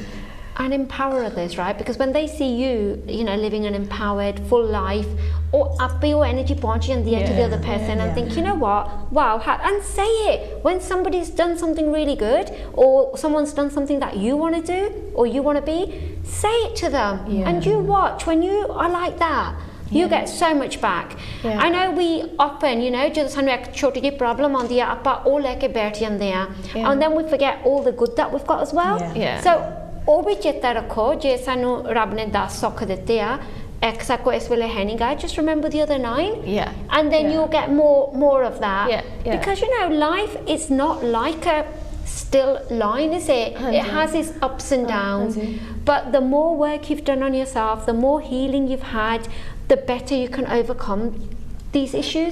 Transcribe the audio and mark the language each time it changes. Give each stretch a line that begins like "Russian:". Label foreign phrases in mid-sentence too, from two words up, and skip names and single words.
English: And empower others, right? Because when they see you, you know, living an empowered, full life, or up your energy punch and the to the other person, and think, you know what, wow, and say it. When somebody's done something really good, or someone's done something that you want to do, or you want to be, say it to them. And you watch, when you are like that, you get so much back. I know we often, you know, just
Punjabi: ਸਾਨੂੰ ਇੱਕ ਛੋਟੀ ਜੀ ਪ੍ਰੋਬਲਮ ਆਉਂਦੀ ਹੈ, ਆਪਾਂ ਉਹ ਲੈ ਕੇ ਬੈਠ ਜਾਂਦੇ ਹਨ,
English: and then we forget all the good that we've got as well.
Punjabi: So ਉਹ ਵੀ ਚੇਤਾ ਰੱਖੋ, ਜੇ ਸਾਨੂੰ ਰੱਬ ਨੇ 10 ਸੁੱਖ ਦਿੱਤੇ ਆ, ਇੱਕ ਸਾ ਕੋ ਇਸ ਵੇਲੇ ਹੈ ਨਹੀਂ ਗਾ,
English: just remember the other 9. And then you'll get more of that. Because you know, life is not like a still line, is it? It has its ups and downs. But the more work you've done on yourself, the more healing you've had, the better you can overcome these issues?